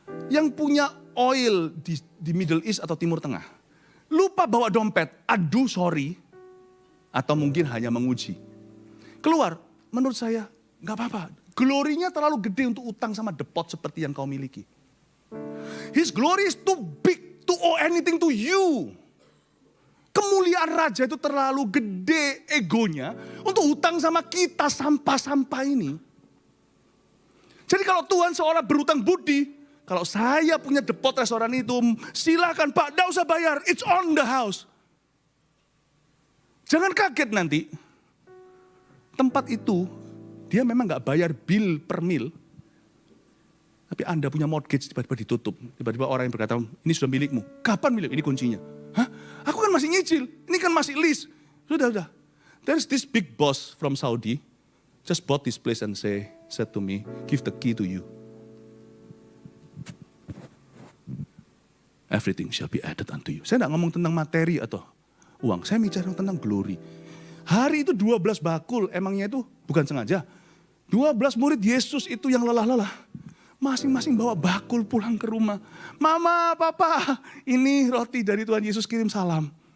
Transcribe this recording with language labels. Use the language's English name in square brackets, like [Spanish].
[Indonesian] Yang punya oil di Middle East atau Timur Tengah. Lupa bawa dompet, aduh sorry. Atau mungkin hanya menguji. Keluar, menurut saya nggak apa-apa. Glorinya terlalu gede untuk utang sama depot seperti yang kau miliki. [English] His glory is too big to owe anything to you. [Indonesian] Kemuliaan raja itu terlalu gede egonya untuk utang sama kita sampah-sampah ini. Jadi kalau Tuhan seolah berutang budi, kalau saya punya depot restoran itu, silakan Pak, enggak usah bayar, [English] it's on the house. [Indonesian] Jangan kaget nanti. Tempat itu, dia memang gak bayar bill per mil. Tapi Anda punya mortgage, tiba-tiba ditutup. Tiba-tiba orang yang berkata, ini sudah milikmu. Kapan milik? Ini kuncinya. Hah? Aku kan masih nyicil. Ini kan masih lease. Sudah. [English] There's this big boss from Saudi. Just bought this place and said to me, give the key to you. Everything shall be added unto you. [Indonesian] Saya gak ngomong tentang materi atau uang. Saya bicara tentang glory. Hari itu 12 bakul, emangnya itu bukan sengaja. 12 murid Yesus itu yang lelah-lelah. Masing-masing bawa bakul pulang ke rumah. Mama, papa, ini roti dari Tuhan Yesus, kirim salam.